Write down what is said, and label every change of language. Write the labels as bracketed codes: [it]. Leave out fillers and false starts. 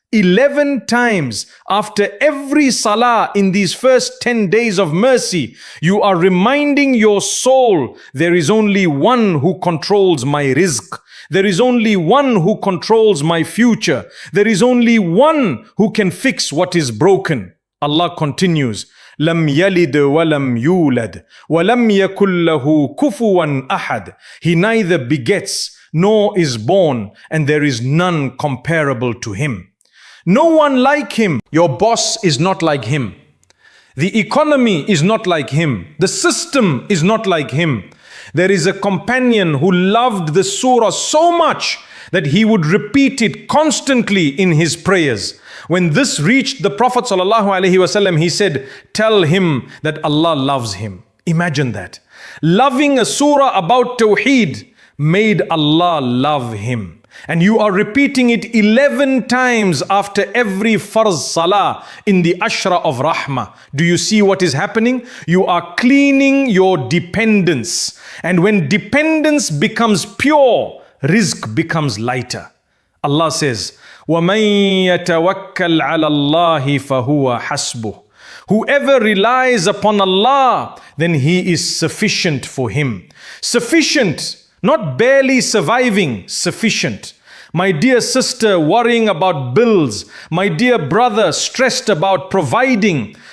[en] 11 times after every salah in these first 10 days of mercy, you are reminding your soul, there is only one who controls my rizq. There is only one who controls my future. There is only one who can fix what is broken. Allah continues, [ar] لم يلد ولم يولد ولم يكن له كفوا أحد. [en] He neither begets nor is born, and there is none comparable to him. No one like him. Your boss is not like him. The economy is not like him. The system is not like him. There is a companion who loved the surah so much that he would repeat it constantly in his prayers. When this reached the Prophet ﷺ, he said, tell him that Allah loves him. Imagine that. Loving a surah about Tawheed made Allah love him. And you are repeating it 11 times after every farz salah in the ashra of rahmah. Do you see what is happening? You are cleaning your dependence. And when dependence becomes pure, rizq becomes lighter. Allah says, [ar] وَمَن يَتَوَكَّلْ عَلَى اللَّهِ فَهُوَ حَسْبُهُ. [en] Whoever relies upon Allah, then he is sufficient for him. Sufficient. Not barely surviving, sufficient. My dear sister worrying about bills, my dear brother stressed about providing.